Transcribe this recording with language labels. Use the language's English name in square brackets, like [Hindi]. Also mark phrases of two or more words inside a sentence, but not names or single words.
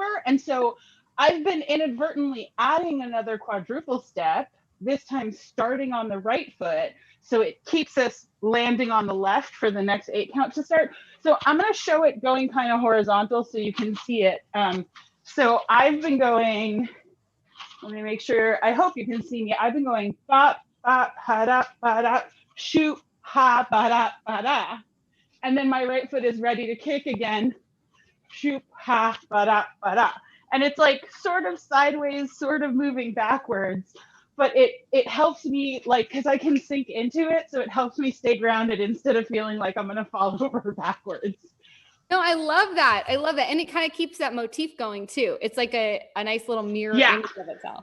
[English] And so I've been inadvertently adding another quadruple step, this time starting on the right foot. So it keeps us landing on the left for the next 8 count to start. So I'm going to show it going kind of horizontal so you can see it. So I've been going, let me make sure, I hope you can see me. I've been going bop, bop, ha-da, ba-da, shoot, ha, ba-da, ba-da. And then my right foot is ready to kick again. Shoop, ha, ba-da, ba-da. And it's like sort of sideways, sort of moving backwards. But it helps me, like, because I can sink into it. So it helps me stay grounded instead of feeling like I'm going to fall over backwards. No, I love that. I love that. And it kind of keeps that motif going too. It's like a nice little mirror image of itself.